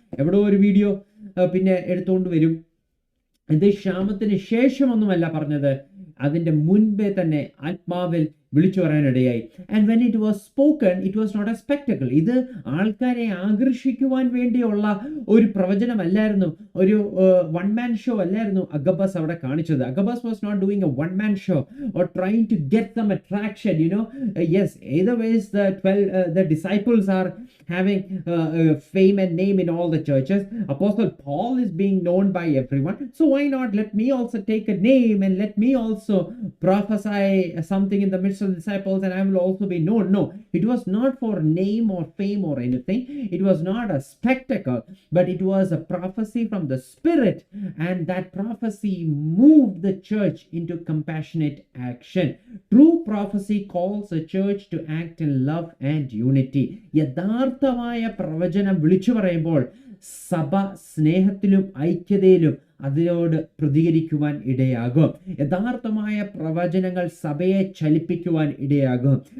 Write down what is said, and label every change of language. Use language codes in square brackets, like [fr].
[ml] എവിടെയോ ഒരു വീഡിയോ പിന്നെ എടുത്തുകൊണ്ട് വരും. ഇത് ക്ഷാമത്തിന് ശേഷമൊന്നുമല്ല പറഞ്ഞത്, അതിൻ്റെ മുൻപേ തന്നെ ആത്മാവിൽ വിളിച്ചു പറയാനിടയായി. [en] And when it was spoken it was not a spectacle. [ml] ഇത് ആൾക്കാരെ ആകർഷിക്കുവാൻ വേണ്ടിയുള്ള ഒരു പ്രവചനമല്ലായിരുന്നു, ഒരു വൺ മാൻ ഷോ അല്ലായിരുന്നു അഗബസ് അവിടെ കാണിച്ചത്. [en] Agabus was not doing a one man show or trying to get some attraction, you know. Yes, either ways the disciples are having fame and name in all the churches. Apostle Paul is being known by everyone, so why not let me also take a name and let me also prophesy something in the midst of disciples and I will also be known. No, it was not for name or fame or anything. It was not a spectacle, but it was a prophecy from the Spirit, and that prophecy moved the church into compassionate action. True prophecy calls a church to act in love and unity. [ml] യഥാർത്ഥമായ പ്രവചനം വിളിച്ചു പറയുമ്പോൾ സഭ സ്നേഹത്തിലും ഐക്യതയിലും അതിനോട് പ്രതികരിക്കുവാൻ ഇടയാകും. യഥാർത്ഥമായ പ്രവചനങ്ങൾ സഭയെ ചലിപ്പിക്കുവാൻ ഇടയാകും.